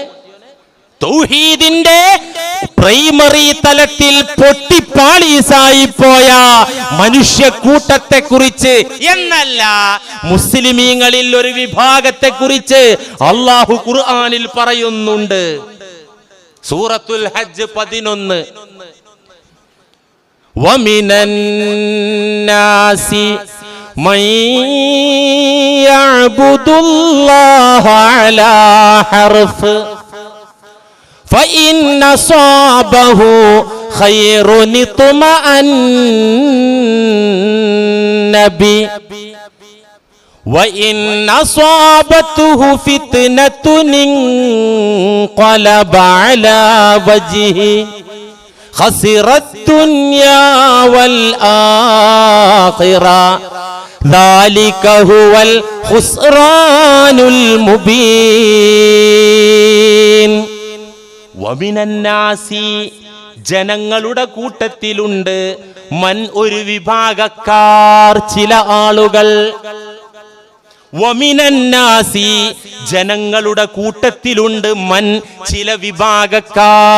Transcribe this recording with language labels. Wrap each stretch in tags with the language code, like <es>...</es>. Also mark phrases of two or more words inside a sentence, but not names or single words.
<ml>തൗഹീദിന്റെ പ്രൈമറി തലത്തിൽ പൊട്ടിപ്പാളീസായി പോയ മനുഷ്യക്കൂട്ടത്തെ കുറിച്ച് എന്നല്ല, മുസ്ലിമീങ്ങളിൽ ഒരു വിഭാഗത്തെ കുറിച്ച് അല്ലാഹു ഖുർആനിൽ പറയുന്നുണ്ട്. സൂറത്തുൽ ഹജ്ജ് 11.</ml> <ar>ومن الناس من يعبد الله على حرف فإن أصابه خير اطمأن به وإن أصابته فتنة انقلب على وجهه خسر الدنيا والآخرة ذلك هو الخسران المبين.</ar> <ml>വമിനന്നാസി, ജനങ്ങളുടെ കൂട്ടത്തിലുണ്ട്, മൻ ഒരു വിഭാഗക്കാർ, ചില ആളുകൾ. വമിനന്നാസി, ജനങ്ങളുടെ കൂട്ടത്തിലുണ്ട്, മൻ ചില വിഭാഗക്കാർ.</ml>